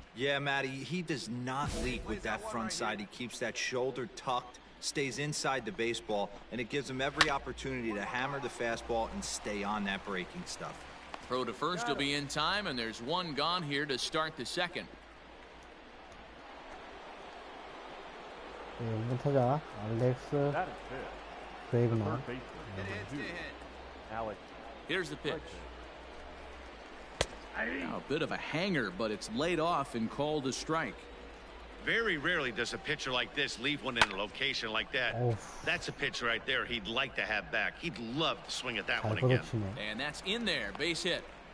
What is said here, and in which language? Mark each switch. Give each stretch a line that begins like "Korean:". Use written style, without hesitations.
English: Yeah, Matty, he does not leak with that front side. He keeps that shoulder tucked, stays inside the baseball, and it gives him every opportunity to hammer the fastball and stay on that breaking stuff. Throw to first will be in time, and there's 1 gone here to start the second.
Korean: 1번 타자 알렉스 브레이브먼.
English: Here's the pitch. Now a bit of a hanger, but it's laid off and called a strike. Very rarely does a pitcher like this leave one in a location like that. That's a pitch right there he'd like to have back. He'd love to swing at that one again. And that's in there. Base hit.